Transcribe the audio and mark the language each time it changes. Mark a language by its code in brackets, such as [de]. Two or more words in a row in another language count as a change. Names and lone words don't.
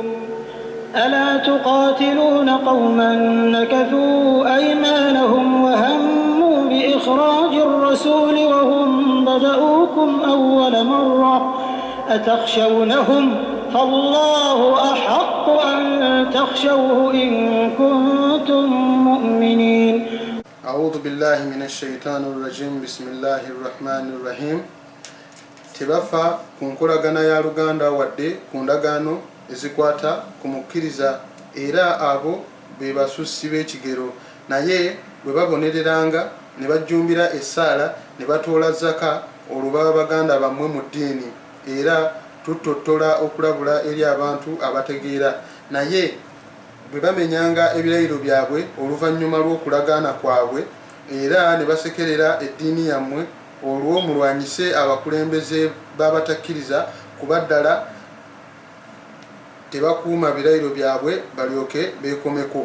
[ar] ألا تقاتلون قوما نكثوا أيمانهم وهموا بإخراج الرسول وهم بدؤوكم أول مرة أتخشونهم فالله أحق أن تخشوه إن كنتم مؤمنين. أعوذ بالله من الشيطان الرجيم بسم الله الرحمن الرحيم. [lg] Tebafa kunkolagana ya Luganda wadde ku ndagaano ezikwata ku mukkiriza, era abo be basusi b'ekigero, naye bwe babonereranga ne bajjumbira essaala ne batoola zaka olwo baba baganda bammwe mu ddiini era tutottola okulabula eri abantu abategeera naye bwe bamenyanga ebirayiro byabwe oluvannyuma lw'okulagaana kwabwe era ne basekerera eddiini yammwe olwo mulwanyise abakulembeze b'abatakkiriza kuba ddala tebakuuma birayiro byabwe balyoke beekomeko.